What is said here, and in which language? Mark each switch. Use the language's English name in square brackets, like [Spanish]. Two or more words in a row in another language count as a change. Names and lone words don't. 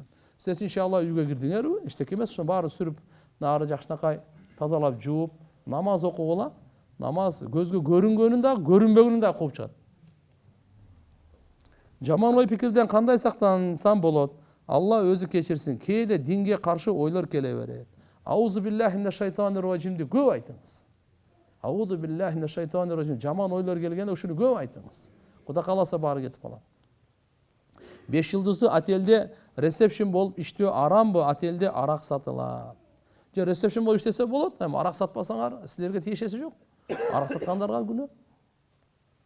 [Kyrgyz] Сиз иншалла үйгө кирдиңерби? Эчтеке эмес, ошо баары сүрүп, нары жакшынакай тазалап жууп, намаз окугула. Намаз көзгө көрүнгөнүн дагы, көрүнбөгөнүн дагы кууп чыгат. Жаман ой пикирден кандай сактансам болот? Алла өзү кечирсин. Кээде динге каршы ойлор келе берет. [Arabic] أعوذ بالله من الشيطان الرجيم [Kyrgyz] көп айтыңыз. [Arabic] أعوذ بالله من الشيطان الرجيم. [Kyrgyz] Жаман ойлор келгенде ушуну көп айтыңыз. Кудай кааласа баары кетип калат. 5 жылдыздуу отелде ресепшн болуп иштөө арамбы? Отелде арак сатылат. Же ресепшн болуп иштесе болот, эми арак сатпасаңар, силерге тиешеси жок. Арак саткандарга күнөө.